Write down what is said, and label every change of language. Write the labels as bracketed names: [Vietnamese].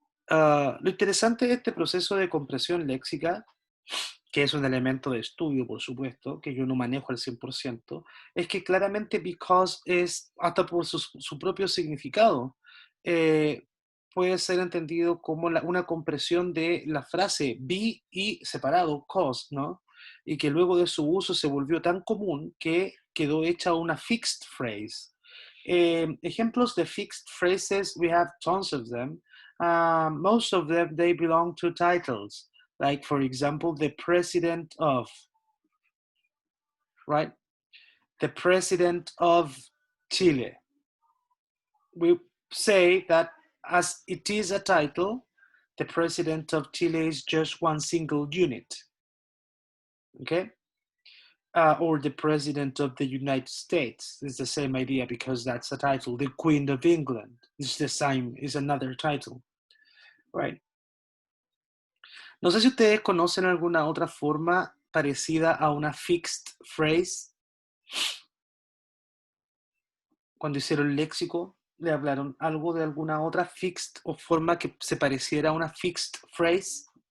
[Spanish] Lo interesante de este proceso de compresión léxica, que es un elemento de estudio, por supuesto, que yo no manejo al 100%, es que claramente because es, hasta por su propio significado, puede ser entendido como una compresión de la frase be y separado cause, ¿no? Y que luego de su uso se volvió tan común que quedó hecha una fixed phrase. Ejemplos de [English] fixed phrases, we have tons of them. Most of them, they belong to titles. Like, for example, the president of, right? The president of Chile. We say that as it is a title, the president of Chile is just one single unit, okay? Or the president of the United States. It's the same idea because that's a title. The Queen of England is the same, is another title, right? [Spanish] No sé si ustedes conocen alguna otra forma parecida a una fixed phrase. Cuando hicieron léxico, ¿le hablaron algo de alguna otra fixed o forma que se pareciera a una fixed phrase?